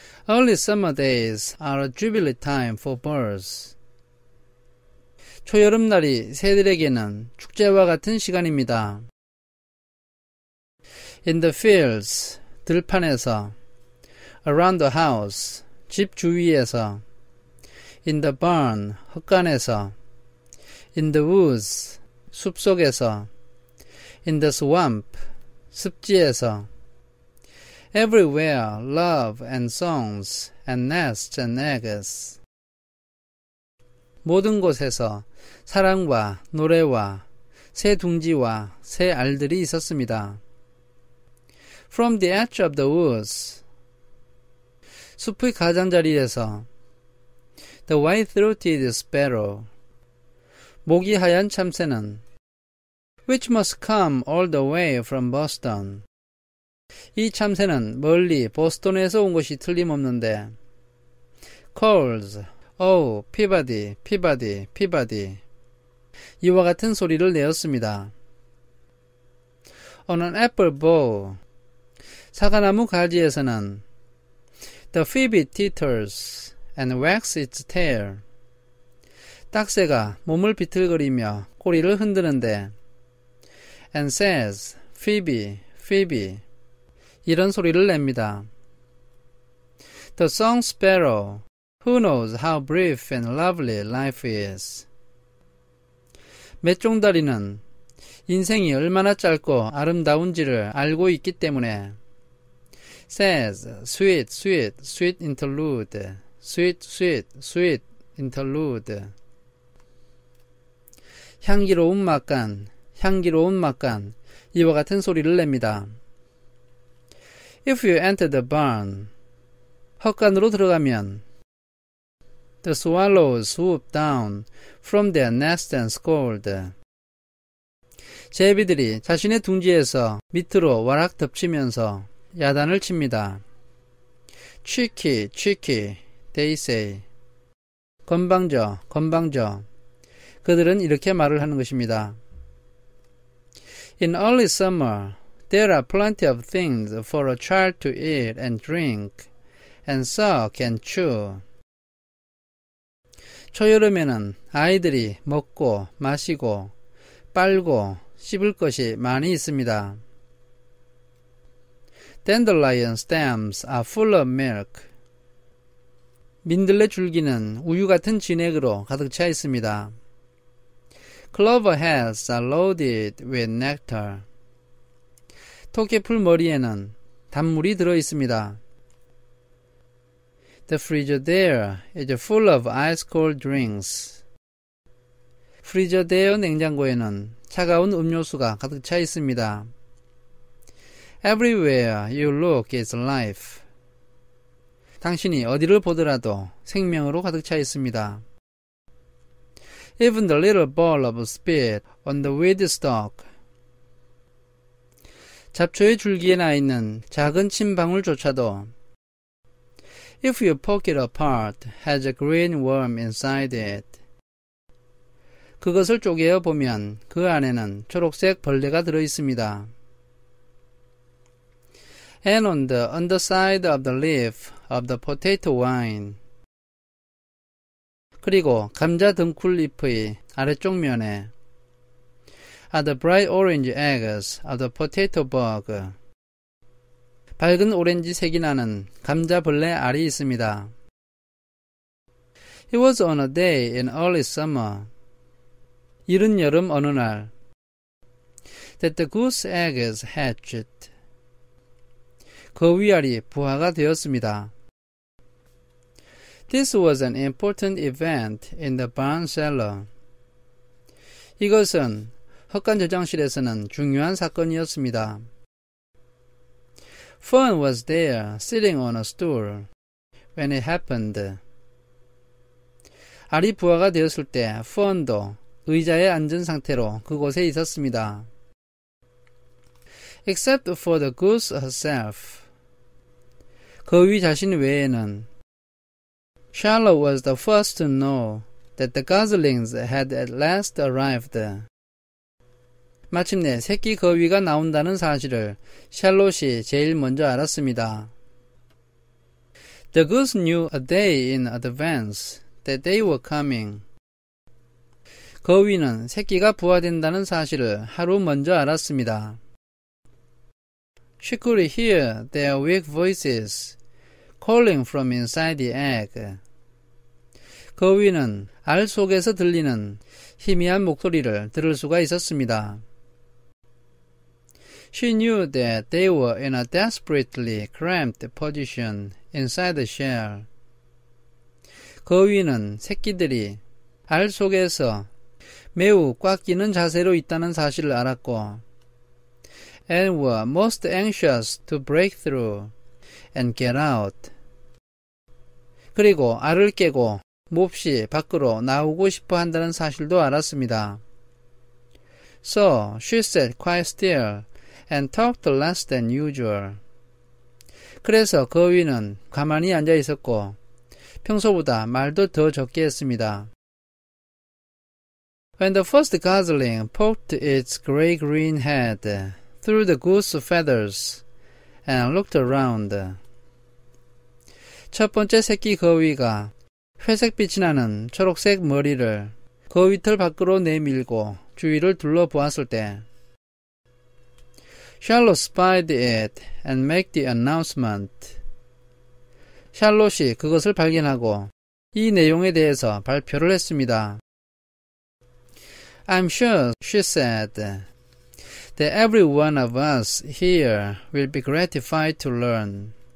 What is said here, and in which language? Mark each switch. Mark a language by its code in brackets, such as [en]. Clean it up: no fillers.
[en] Early summer days are a jubilee time for birds. [ko] 초여름날이 새들에게는 축제와 같은 시간입니다. [en] In the fields, [ko] 들판에서, [en] around the house, [ko] 집 주위에서, [en] in the barn, [ko] 헛간에서, [en] in the woods, [ko] 숲속에서, [en] in the swamp, [ko] 습지에서, [en] everywhere love and songs and nests and eggs. [ko] 모든 곳에서 사랑과 노래와 새 둥지와 새 알들이 있었습니다. [en] From the edge of the woods, [ko] 숲의 가장자리에서 [en] the white-throated sparrow, [ko] 목이 하얀 참새는 [en] which must come all the way from Boston. [ko] 이 참새는 멀리 보스턴에서 온 것이 틀림없는데 [en] calls, oh, Peabody, Peabody, Peabody. [ko] 이와 같은 소리를 내었습니다. [en] On an apple bough, 사과나무 가지에서는 the phoebe teeters and wags its tail. [ko] 딱새가 몸을 비틀거리며 꼬리를 흔드는데 [en] and says, Phoebe, Phoebe. [ko] 이런 소리를 냅니다. [en] The song sparrow, who knows how brief and lovely life is. [ko] 맷종다리는 인생이 얼마나 짧고 아름다운지를 알고 있기 때문에 [en] says, sweet, sweet, sweet interlude, sweet, sweet, sweet interlude. [ko] 향기로운 막간, 향기로운 막간, 이와 같은 소리를 냅니다. [en] If you enter the barn, [ko] 헛간으로 들어가면 [en] the swallows swoop down from their nest and scold. [ko] 제비들이 자신의 둥지에서 밑으로 와락 덮치면서 야단을 칩니다. [en] Cheeky, cheeky, they say. [ko] 건방져, 건방져. 그들은 이렇게 말을 하는 것입니다. [en] In early summer, there are plenty of things for a child to eat and drink, and suck and chew. [ko] 초여름에는 아이들이 먹고 마시고 빨고 씹을 것이 많이 있습니다. [en] Dandelion stems are full of milk. [ko] 민들레 줄기는 우유 같은 진액으로 가득 차 있습니다. [en] Clover heads are loaded with nectar. [ko] 토끼풀 머리에는 단물이 들어 있습니다. [en] The Frigidaire is full of ice-cold drinks. [ko] 프리저데어 냉장고에는 차가운 음료수가 가득 차 있습니다. [en] Everywhere you look is life. [ko] 당신이 어디를 보더라도 생명으로 가득 차 있습니다. [en] Even the little ball of spit on the weed stalk. [ko] 잡초의 줄기에 나 있는 작은 침방울조차도 [en] If you poke it apart, has a green worm inside it. [ko] 그것을 쪼개어 보면 그 안에는 초록색 벌레가 들어 있습니다. [en] And on the underside of the leaf of the potato vine. [ko] 그리고 감자 등쿨 잎의 아래쪽 면에 [en] are the bright orange eggs of the potato bug. [ko] 밝은 오렌지색이 나는 감자벌레 알이 있습니다. [en] It was on a day in early summer. [ko] 이른 여름 어느 날 [en] that the goose eggs hatched. [ko] 거위알이 부화가 되었습니다. [en] This was an important event in the barn cellar. [ko] 이것은 헛간 저장실에서는 중요한 사건이었습니다. [en] Fern was there, sitting on a stool, when it happened. [ko] 알이 부화가 되었을 때 Fern도 의자에 앉은 상태로 그곳에 있었습니다. [en] Except for the goose herself. [ko] 거위 자신 외에는 [en] Charlotte was the first to know that the goslings had at last arrived. [ko] 마침내 새끼 거위가 나온다는 사실을 샬롯이 제일 먼저 알았습니다. [en] The goose knew a day in advance that they were coming. [ko] 거위는 새끼가 부화된다는 사실을 하루 먼저 알았습니다. [en] She could hear their weak voices calling from inside the egg. [ko] 거위는 알 속에서 들리는 희미한 목소리를 들을 수가 있었습니다. [en] She knew that they were in a desperately cramped position inside the shell. [ko] 거위는 새끼들이 알 속에서 매우 꽉 끼는 자세로 있다는 사실을 알았고 [en] and were most anxious to break through and get out. [ko] 그리고 알을 깨고 몹시 밖으로 나오고 싶어 한다는 사실도 알았습니다. [en] So she sat quite still and talked less than usual. [ko] 그래서 거위는 가만히 앉아 있었고 평소보다 말도 더 적게 했습니다. [en] When the first gosling poked its gray-green head through the goose feathers and looked around. [ko] 첫 번째 새끼 거위가 회색빛이 나는 초록색 머리를 거위털 밖으로 내밀고 주위를 둘러보았을 때 [en] Charlotte spied it and made the announcement. [ko] 샬롯이 그것을 발견하고 이 내용에 대해서 발표를 했습니다. [en] I'm sure, she said, that every one of us here will be gratified to learn.